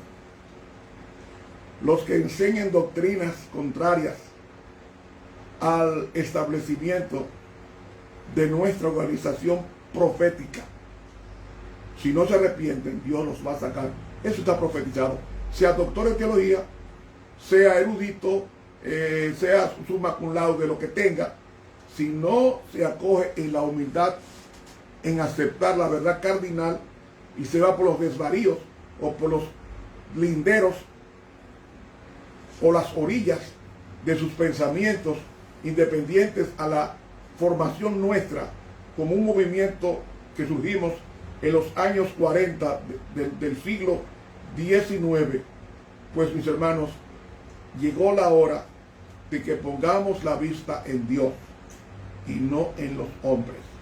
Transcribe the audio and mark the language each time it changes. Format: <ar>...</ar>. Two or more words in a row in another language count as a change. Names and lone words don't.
<es>Los que enseñen doctrinas contrarias al establecimiento de nuestra organización profética, si no se arrepienten, Dios los va a sacar. Eso está profetizado. Sea doctor en teología, sea erudito, sea</es> <la>summa cum laude,</la> <es>lo que tenga, si no se acoge en la humildad, en aceptar la verdad cardinal, y se va por los desvaríos o por los linderos o las orillas de sus pensamientos independientes a la formación nuestra como un movimiento que surgimos en los años 40 del siglo XIX, pues mis hermanos, llegó la hora de que pongamos la vista en Dios y no en los hombres.</es>